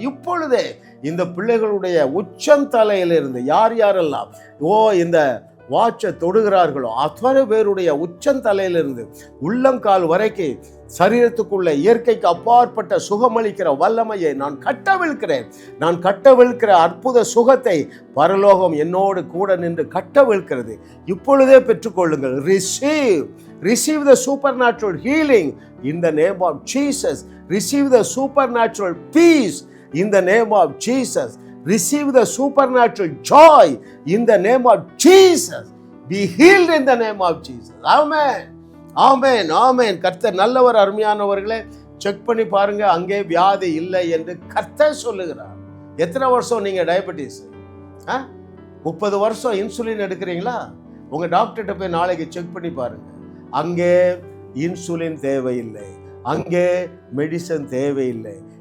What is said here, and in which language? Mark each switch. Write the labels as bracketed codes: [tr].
[ta] இப்பொழுதே இந்த பிள்ளைகளுடைய உச்சந்தலையிலிருந்து யார் யாரெல்லாம் இந்த வாட்சை தொடுகிறார்களோ அத்தனை பேருடைய உச்சந்தலையிலிருந்து உள்ளங்கால் வரைக்கும் சரீரத்துக்குள்ள இயற்கைக்கு அப்பாற்பட்ட சுகமளிக்கிற வல்லமையை நான் கட்டவிழ்க்கிறேன். நான் கட்டவிழ்க்கிற அற்புத சுகத்தை பரலோகம் என்னோடு கூட நின்று கட்டவிழ்க்கிறது. இப்பொழுதே பெற்றுக்கொள்ளுங்கள். [en] receive the supernatural healing in the name of Jesus. Receive the supernatural peace in the name of Jesus. Receive the supernatural joy in the name of Jesus. Be healed in the name of Jesus. Amen. [ta] ஆமென், ஆமென். கர்த்தர் நல்லவர். அருமையானவர்களே, check பண்ணி பாருங்க, அங்கே வியாதி இல்லை என்று கர்த்தர் சொல்லுகிறார். எத்தனை வருஷம் நீங்க டயபெட்டிஸ்? 30 வருஷம் இன்சுலின் எடுக்கிறீங்களா? உங்க டாக்டர்கிட்ட போய் நாளைக்கு செக் பண்ணி பாருங்க. அங்கே இன்சுலின் தேவையில்லை, அங்கே மெடிசன் தேவையில்லை.